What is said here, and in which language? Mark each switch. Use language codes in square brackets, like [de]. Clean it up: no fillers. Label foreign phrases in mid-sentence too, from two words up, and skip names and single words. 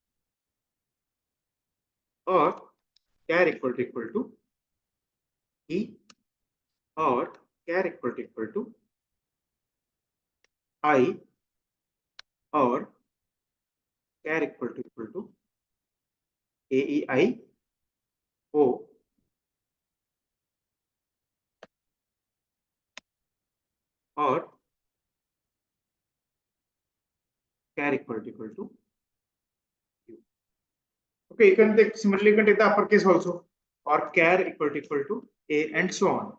[en] or char equal to e, or char equal to I, or char equal to a e I o, or char equal to u. Okay, you can take similarly you can take the uppercase also, or char equal to a, and so on.